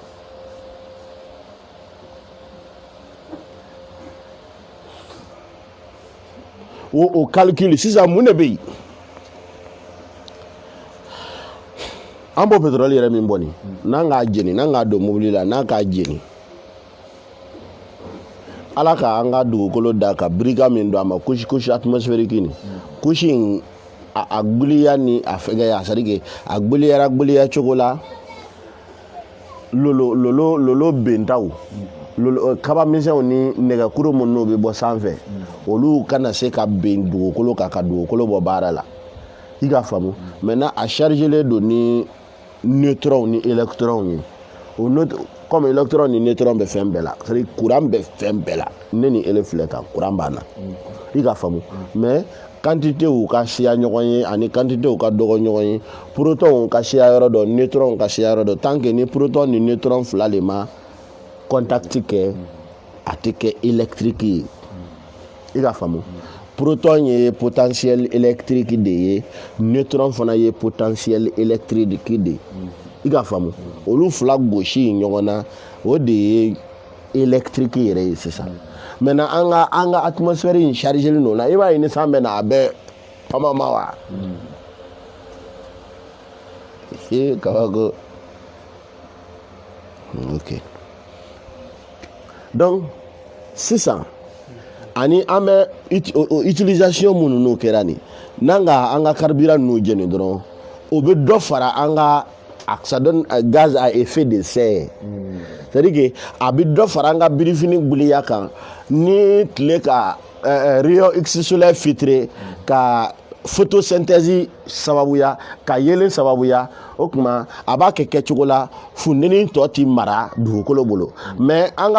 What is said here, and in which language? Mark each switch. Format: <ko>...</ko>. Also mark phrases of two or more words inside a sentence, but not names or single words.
<bm>o calcul sisan mun de bɛ yen an b'o pétrole yɛrɛ min bɔ nin n'an k'a jeni n'an k'a don mobili la n'an k'a jeni ala k'an ka dugukolo da ka birika min don a ma</bm> <fr>couche atmosphérique</fr> <bm>nin couche in a gbiliya ni a fɛgɛya</bm> <fr>c'est à dire que</fr> <bm>a gbiliya cogo la lolo bentaw kaba misɛnw ni nɛgɛkuru minnu bɛ bɔ sanfɛ olu kana se ka ben dugukolo kan ka dugukolo bɔ baara la i ka faamu maintenant a chargelen don ni neutron ni électron ye o comme électron ni neutron bɛ fɛn bɛɛ la</bm> <fr>c'est à dire</fr> <bm>courant bɛ fɛn bɛɛ la ne ni ele filɛ tan courant b'an na i ka faamu</bm> <fr>mais quantité</fr> <bm>u ka siya ɲɔgɔn ye ani quantité u ka dɔgɔ ɲɔgɔn ye proton ka siya yɔrɔ dɔ neutron ka siya yɔrɔ dɔ tant que ni proton ni neutron fila de ma contact kɛ a tɛ kɛ électrique ye i ka faamu proton ye</bm> <fr>potentiel électrique</fr> <bm>de ye neutron fana ye</bm> <fr>potentiel électrique</fr> <bm>de ye i ka faamu olu fila gosi ɲɔgɔn na o de ye électrique yɛrɛ ye sisan maintenant an ka atmosphère in chargelen don la i b'a ye ni san bɛ na a bɛɛ pamama wa kabako</bm> <fr>ok donc</fr> <bm>sisan ani an bɛ utilisation minnu n'o kɛra nin n'an ka an ka carburant ninnu jeni dɔrɔn o bɛ dɔ fara an ka</bm> <fr>ça donne gaz à effet de serre c'est-à-dire que</fr> <bm>a bɛ dɔ fara an ka birifini gbiliya kan ni tile ka</bm> <fr>rayon X solaire filtré</fr> <bm>ka photosynthèse sababuya ka yelen sababuya o tuma a b'a kɛ kɛcogo la funteni tɔ ti mara dugukolo bolo mais an</bm>